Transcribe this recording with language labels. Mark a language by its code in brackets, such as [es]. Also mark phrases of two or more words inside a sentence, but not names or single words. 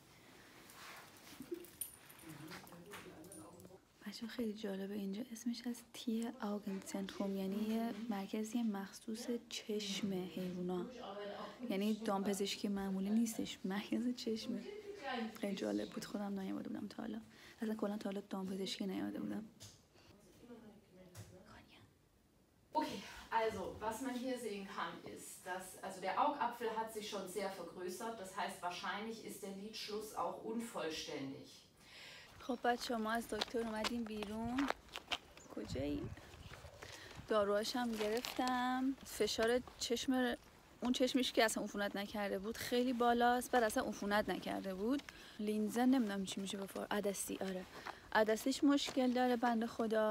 [fa] بچه خیلی جالبه اینجا اسمش از تی آگن سنتروم، یعنی یه مرکزی مخصوص چشم حیوونا، یعنی دامپزشکی معمولی نیستش، مرکز چشمه. خیلی جالب بود، خودم نیامده بودم تا حالا، اصلا کلا تا حالا دامپزشکی نیامده بودم. [de] Okay, also was man hier sehen kann ist, dass also der Augapfel hat sich schon sehr vergrößert, das heißt wahrscheinlich ist der Lidschluss auch unvollständig. [fa] خب بچه ما از دکتر اومدیم بیرون. کجایی؟ داروهاشم گرفتم. فشار چشم اون چشمش که اصلا عفونت نکرده بود خیلی بالاست، بعد اصلا عفونت نکرده بود. لینزه نمیدونم چی میشه بفار، عدسی. آره عدسیش مشکل داره بنده خدا.